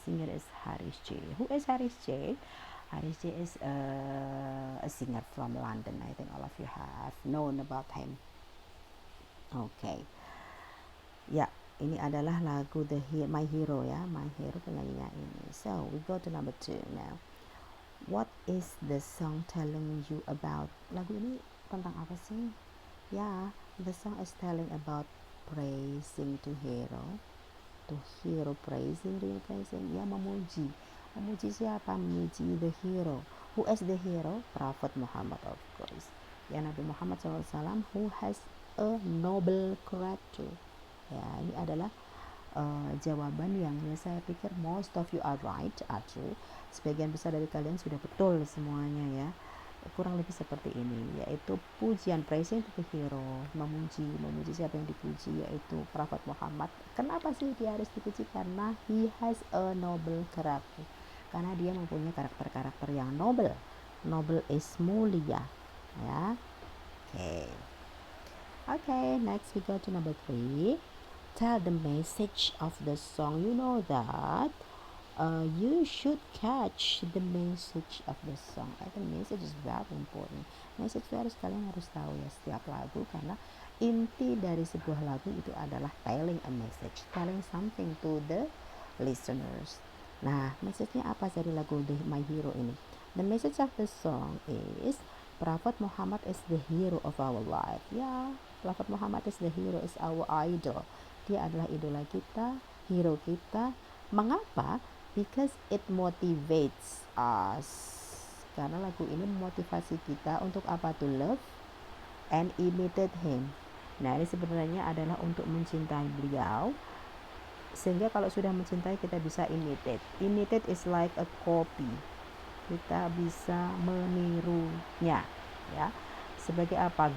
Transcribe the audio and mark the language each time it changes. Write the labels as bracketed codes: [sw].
[en] And the singer is Harris J. Who is Harris J? Harris J is a singer from London. I think all of you have known about him. Okay. [id] Ya, ini adalah lagu My Hero, ya, My Hero, penyanyinya ini. [en] So we go to number 2 now. What is the song telling you about? [id] Lagu ini tentang apa sih? [en] Ya, the song is telling about praising to hero. To hero praising, real praising, ya, memuji [id] Memuji siapa? Memuji [en] the hero. Who is the hero? Prophet Muhammad, of course. Ya, Nabi Muhammad SAW, who has a noble character. [id] Ya, ini adalah jawaban yang ya saya pikir [en] most of you are right, are true. [id] Sebagian besar dari kalian sudah betul semuanya ya. Kurang lebih seperti ini, yaitu pujian, [en] praising to the hero, [id] memuji siapa yang dipuji, yaitu Prophet Muhammad. Kenapa sih dia harus dipuji? Karena [en] he has a noble character, [id] karena dia mempunyai karakter-karakter yang noble. Noble is mulia ya. [en] Okay, next we go to number 3. Tell the message of the song. You know that you should catch the message of the song. I think message is very important. [id] Message itu kalian harus tahu ya setiap lagu, karena inti dari sebuah lagu itu adalah [en] telling a message, telling something to the listeners. [id] Nah, message-nya apa dari lagu The My Hero ini? [en] The message of the song is Prophet Muhammad is the hero of our life. Ya, Prophet Muhammad is the hero, is our idol. [id] Dia adalah idola kita, hero kita. Mengapa? [en] Because it motivates us. [id] Karena lagu ini memotivasi kita untuk apa? [en] To love and imitate him. [id] Nah, ini sebenarnya adalah untuk mencintai beliau, sehingga kalau sudah mencintai kita bisa imitate. [en] Imitate is like a copy. [id] Kita bisa menirunya ya. Sebagai apa?